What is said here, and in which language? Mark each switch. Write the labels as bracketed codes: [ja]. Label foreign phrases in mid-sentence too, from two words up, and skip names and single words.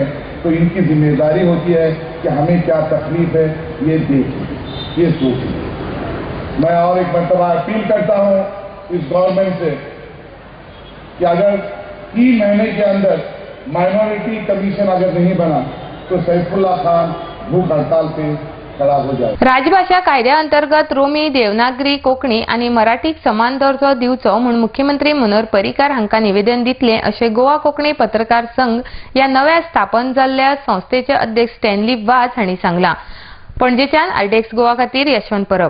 [hi] तो इनकी जिम्मेदारी होती है कि हमें क्या तकलीफ है ये देखें, ये सोचें. मैं और एक मरतबा अपील करता हूं इस गवर्नमेंट से कि अगर 3 महीने के अंदर [en] minority commission [hi] अगर नहीं बना तो सैफुल्ला खान भूख हड़ताल पे खड़ा हो जाए. [kok] राजभाषा कायद्याअंतर्गत रोमी, देवनागरी, कोंकणी आणि मराठीक समान दर्जो दिवचो म्हणून मुख्यमंत्री मनोहर पर्रीकार हांका निवेदन दितले अशें गोवा कोंकणी पत्रकार संघ या नव्या स्थापन जाल्ल्या संस्थेचे अध्यक्ष स्टॅनली वाझ हांणी सांगलां. पणजेच्यान आरडीएक्स गोवा खातीर यशवंत परब.